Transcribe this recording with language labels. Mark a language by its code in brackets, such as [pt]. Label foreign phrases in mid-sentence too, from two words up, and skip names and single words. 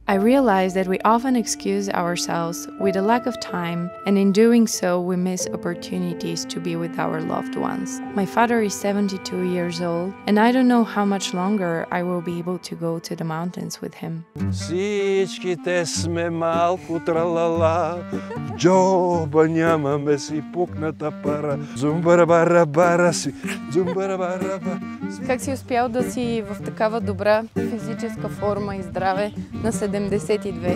[en] I realize that we often excuse ourselves with a lack of time, and in doing so, we miss opportunities to be with our loved ones. My father is 72 years old, and I don't know how much longer I will be able to go to the mountains with him. [bg] Всичките сме малко тралала, в джоба нямаме си пукната пара. Зумбара-бара-бара си, зумбара-бара-бара. Как си успял да си в такава добра физическа форма и здраве на 72?